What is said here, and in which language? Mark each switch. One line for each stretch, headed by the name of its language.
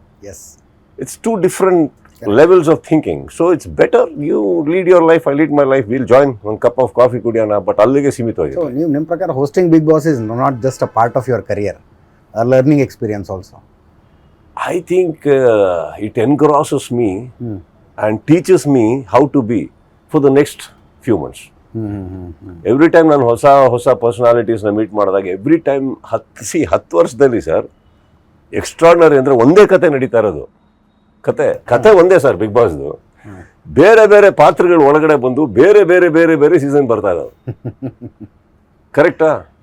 English: Yes, it's two different levels of thinking. So it's better you lead your life, I lead my life, will join ಒಂದು cup of coffee ಕುಡಿಯೋಣ, but
Kannada: ಅಲ್ಲಿಗೆ ಸೀಮಿತವಾಗಿದೆ.
English: so
Kannada: ನೀವು ನಿಮ್ಮ ಪ್ರಕಾರ
English: Hosting Bigg Boss is not just a part of your career, learning experience also. I think it engrosses me and teaches me how to be for the next few months.
Kannada: Every time ನಾನು ಹೊಸ ಪರ್ಸನಾಲಿಟೀಸ್ನ meet ಮಾಡಿದಾಗ every time 10 ವರ್ಷದಲ್ಲಿ sir extraordinary ಅಂದರೆ ಒಂದೇ ಕತೆ ನಡೀತಾ ಇರೋದು. ಕತೆ ಒಂದೇ ಸರ್ ಬಿಗ್ ಬಾಸ್ದು. ಬೇರೆ ಬೇರೆ ಪಾತ್ರಗಳು ಒಳಗಡೆ ಬಂದು ಬೇರೆ ಬೇರೆ ಬೇರೆ ಬೇರೆ ಸೀಸನ್ ಬರ್ತಾ ಇದಾವೆ. ಕರೆಕ್ಟಾ?